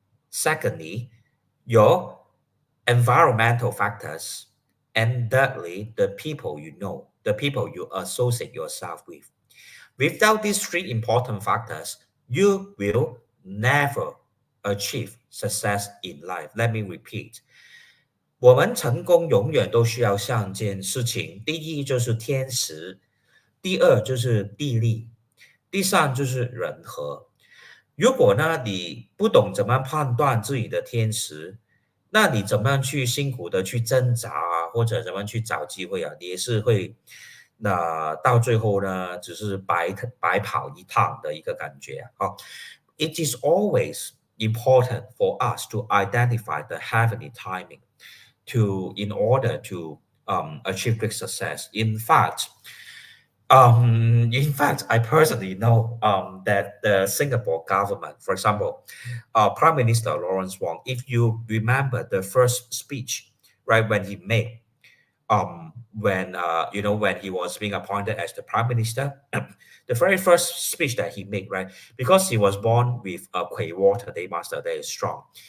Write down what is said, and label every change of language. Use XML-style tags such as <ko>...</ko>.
<en>Secondly, your environmental factors. And thirdly, the people you know, the people you associate yourself with. Without these three important factors, you will never achieve success in life. Let me repeat.</en> <zh>我们成功永远都需要三件事情，第一就是天时，第二就是地利，第三就是人和。如果呢你不懂怎么判断自己的天时，那你怎么样去辛苦的去挣扎啊，或者怎么样去找机会啊，你也是会，那到最后呢，只是白跑一趟的一个感觉啊。</zh> <en>It is always important for us to identify the heavenly timing in order to achieve great success. In fact, I personally know that the Singapore government, for example, Prime Minister Lawrence Wong, if you remember the first speech, right, when he made, when he was being appointed as the Prime Minister, the very first speech that he made, right, because he was born with a Kwe water day master that is strong.</en>